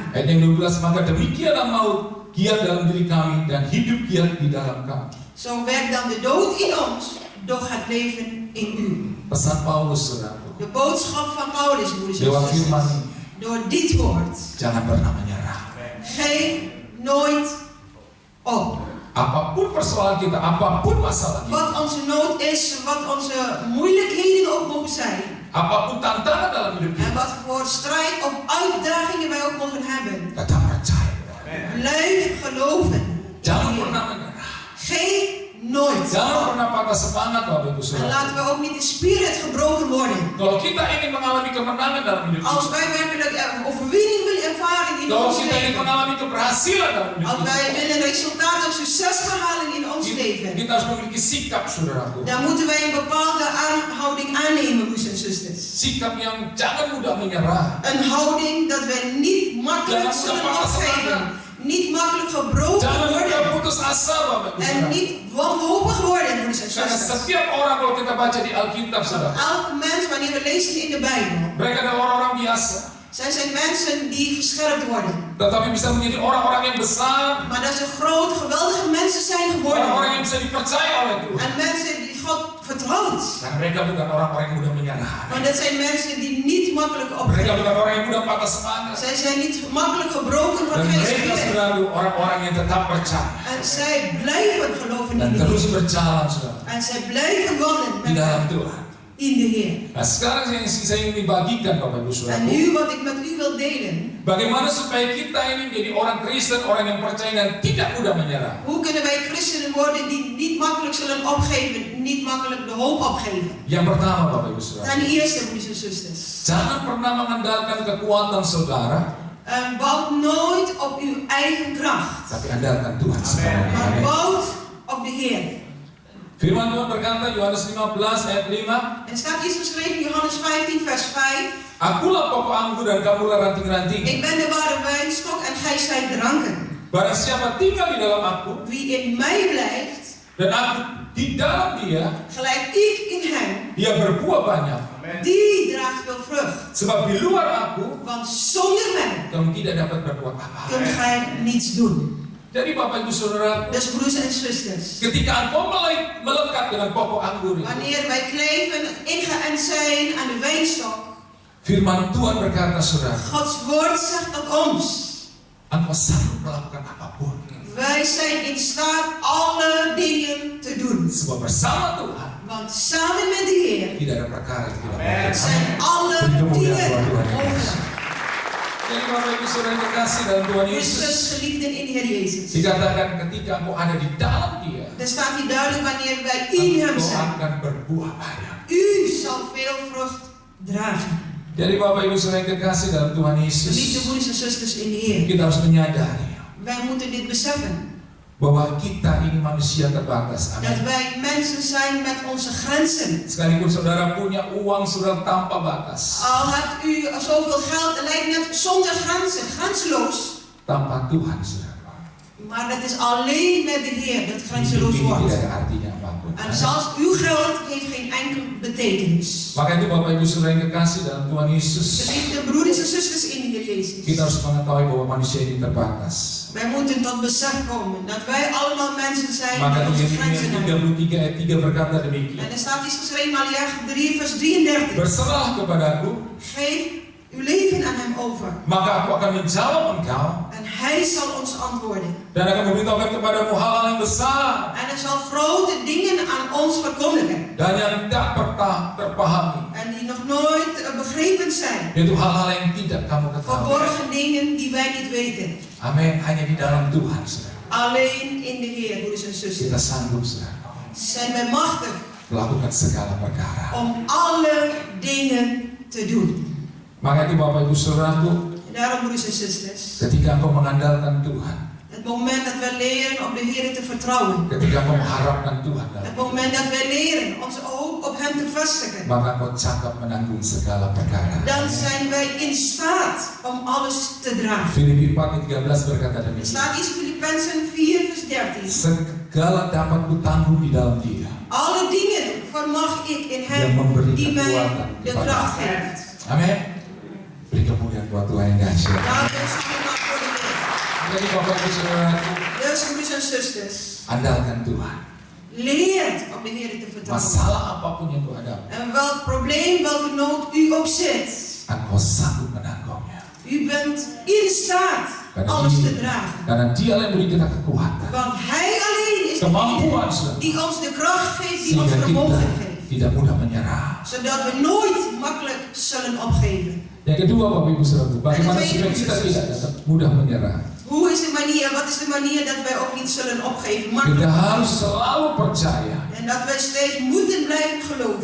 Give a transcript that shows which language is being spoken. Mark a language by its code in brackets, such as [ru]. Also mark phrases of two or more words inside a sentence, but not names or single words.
[id] Ayat yang 12, maka demikianlah maut giat dalam diri kami dan hidup giat di dalam kami. [nl] Zo werkt dan de dood in ons, doch het leven in u. [id] Pesan Paulus, saudaraku, [nl] De boodschap van Paulus, broeders en [id] lewat firman [nl] zusters. [id] ini, [nl] Door dit woord. [id] jangan pernah menyerah. [nl] Geef nooit op. [id] Apapun persoalan kita, apapun masalah kita, [nl] Wat onze nood is, wat onze moeilijkheden ook mogen zijn. [id] apapun tantangan dalam hidup [nl] En [id] kita, [nl] wat voor strijd of uitdagingen wij ook mogen hebben. [id] tetap percaya. [nl] Blijf geloven. [id] Jangan pernah menyerah. [nl] Geef nooit. [id] Jangan pernah patah semangat, Bapak Ibu [nl] En [id] Saudara. [nl] laten we ook niet de spirit gebroken worden. [id] Kalau kita ingin mengalami kemenangan dalam hidup [nl] Als [id] kita, [nl] wij werkelijk overwinning willen ervaren in [id] kalau [nl] ons [id] kita ingin [nl] leven. [id] mengalami keberhasilan dalam hidup [nl] Als [id] kita, [nl] wij willen resultaat of succes behalen in ons leven. [id] kita harus memiliki sikap, saudaraku. [nl] Dan moeten wij een bepaalde houding aannemen, broers en zusters. [id] Sikap yang jangan mudah menyerah. [nl] Een houding dat wij niet makkelijk zullen opgeven. Niet makkelijk gebroken [id] Jangan mudah [nl] worden. [id] putus asa, Bapak Ibu [nl] En [id] Saudara. [nl] niet wanhopig worden, broers en [id] Karena [nl] zusters. [id] setiap orang kalau kita baca di Alkitab, saudara, [nl] Elke mens, wanneer we lezen in de Bijbel, [id] mereka adalah orang-orang biasa, [nl] zij zijn mensen die gescherpt worden. [id] tetapi bisa menjadi orang-orang yang besar, [nl] Maar dat ze grote, geweldige mensen zijn geworden. [id] orang-orang yang bisa dipercaya oleh Tuhan. [nl] En mensen die God vertrouwt. [id] Dan mereka bukan orang-orang yang mudah menyerah. [nl] Want dat zijn mensen die niet makkelijk [id] Mereka [nl] opgeven. [id] bukan orang yang mudah patah semangat. [nl] Zij zijn niet makkelijk gebroken van [id] Dan mereka [nl] geest. [id] selalu orang-orang yang tetap percaya [nl] En zij blijven geloven [id] dan [nl] in de [id] terus [nl] Heer. [id] berjalan, saudara, [nl] En zij blijven wandelen [id] di dalam [nl] met [id] Tuhan. [nl] in de Heer. [id] Nah, sekarang yang saya ingin bagikan, Bapak Ibu [nl] En [id] Saudara, [nl] nu wat ik met u wil delen. [id] bagaimana supaya kita ini menjadi orang Kristen, orang yang percaya dan tidak mudah menyerah. [nl] Hoe kunnen wij christenen worden die niet makkelijk zullen opgeven, niet makkelijk de hoop opgeven? [id] Yang pertama, Bapak Ibu Saudara, [nl] Ten eerste, broers en zusters, [id] jangan pernah mengandalkan kekuatan saudara, [nl] bouw nooit op uw eigen kracht, [id] tapi andalkan Tuhan sepenuhnya. [nl] maar Amin. bouw op de Heer. [id] Firman Tuhan berkata, Yohanes 15 ayat 5, [nl] Er staat iets geschreven in Johannes 15, vers 5. [id] Akulah pokok anggur dan kamulah ranting-ranting. [nl] Ik ben de ware wijnstok en gij zijt de ranken. [id] Barang siapa tinggal di dalam aku [nl] Wie in mij blijft, [id] dan aku di dalam dia, [nl] gelijk ik in hem, [id] dia berbuah banyak. [nl] die draagt veel vrucht. [id] Sebab di luar aku [nl] Want zonder mij [id] kamu tidak dapat berbuat apa-apa. [nl] kunt gij niets doen. [id] Jadi Bapak Ibu Saudara, [nl] Dus broers en zusters, [id] ketika engkau melekat dengan pokok anggur itu, [nl] wanneer wij kleven, ingeënt zijn aan de wijnstok, [id] firman Tuhan berkata, saudara, [nl] Gods woord zegt dat ons. [id] engkau sanggup melakukan apapun. [nl] Wij zijn in staat alle dingen te doen. [id] Sebab bersama Tuhan [nl] Want samen met de Heer [id] tidak ada perkara yang tidak mungkin. [nl] zijn alle dingen mogelijk. [id] Jadi Bapak Ibu Saudara yang terkasih dalam Tuhan Yesus, [nl] Christus geliefden in de Heer Jezus. [id] dikatakan ketika engkau ada di dalam dia, [nl] Er staat hier duidelijk wanneer wij in hem [id] engkau [nl] zijn. [id] akan berbuah banyak. [nl] U zal veel vrucht dragen. [id] Jadi Bapak Ibu Saudara yang terkasih dalam Tuhan [nl] Geliefde Yesus, broeders en zusters in de Heer. [id] kita harus menyadari [nl] Wij moeten dit beseffen. [id] bahwa kita ini manusia terbatas. [nl] Dat Amin. wij mensen zijn met onze grenzen. [id] Sekalipun saudara punya uang saudara tanpa batas, [nl] Al hebt u zoveel geld, het lijkt net zonder grenzen, grenzeloos. [id] tanpa Tuhan saudara, [nl] Maar het is alleen met de Heer dat [id] hidup [nl] grenzeloos [id] ini [nl] wordt. [id] tidak ada artinya apapun. [nl] En zelfs uw geld heeft geen enkele betekenis. [id] Maka itu Bapak Ibu Saudara yang kekasih dalam Tuhan Yesus, [nl] Geliefde broeders en zusters in de Heer [id] kita Jezus. harus mengetahui bahwa manusia ini terbatas. [nl] Wij moeten tot besef komen dat wij allemaal mensen zijn [id] Maka [nl] met onze Yeremia grenzen hebben. [id] 33 ayat 3 berkata [nl] En [id] demikian. [nl] er staat iets geschreven, Malachi 3 vers 33. [id] Berserah kepadaku, [nl] Geef uw leven aan hem over. [id] maka aku akan menjawab engkau [nl] En hij zal ons antwoorden. [id] dan akan memberitahukan kepadamu hal-hal yang besar [nl] En hij zal grote dingen aan ons verkondigen. [id] dan yang tidak pernah terpahami, [nl] En die nog nooit begrepen zijn. [id] yaitu hal-hal yang tidak kamu ketahui. [nl] Verborgen dingen die wij niet weten. Amin. [id] Hanya di dalam Tuhan, saudara, [nl] Alleen in de Heer, broeders en zusters. [id] kita sanggup, saudara, [nl] Zijn wij machtig [id] melakukan segala perkara. [nl] om alle dingen te doen. [id] Maka itu Bapak Ibu Saudaraku, [nl] En daarom, broeders en zusters. [id] ketika engkau mengandalkan Tuhan, [nl] Het moment dat wij leren op de Heer te vertrouwen. [id] ketika engkau mengharapkan Tuhan dalam [nl] Het moment dat wij leren onze hoop op hem te vestigen. [id] maka engkau cakap menanggung segala perkara. [nl] Dan zijn wij in staat om alles te dragen. [id] Filipi 4:13 berkata [nl] Er [id] demikian. [nl] staat iets in Filippenzen 4 vers 13. [id] Segala dapat kutanggung di dalam Dia [nl] Alle dingen vermag ik in [id] yang [nl] hem [id] memberi [nl] die mij [id] kekuatan [nl] de [id] kepada [nl] kracht [id] aku. [nl] geeft. Amin. [id] Beri kemuliaan buat Tuhan yang dahsyat. [nl] Laten we samen voor de Heer. [id] Jadi Bapak Ibu Saudaraku, [nl] Dus, broeders en zusters, [id] andalkan Tuhan. [nl] leert op de Heer te vertrouwen. [id] Masalah apapun yang kau hadapi, [nl] En welk probleem, welke nood u ook zit, [id] engkau sanggup menanggungnya. [nl] u bent in staat alles te dragen. [id] Karena Dia yang beri kita kekuatan, [nl] Want Hij alleen is [id] kemampuan, [nl] degene [id] saudara, [nl] die ons de kracht geeft, die ons [id] sehingga kita [nl] vermogen geeft. [id] tidak mudah menyerah. [nl] Zodat we nooit makkelijk zullen opgeven. [id] Yang kedua, Bapak Ibu Saudaraku, bagaimana supaya kita tidak dapat mudah menyerah? [nl] Hoe is de manier, wat is de manier dat wij ook niet zullen opgeven? [id] Kita [nl] Makkelijk. [id] harus selalu percaya [nl] En dat wij steeds moeten blijven geloven.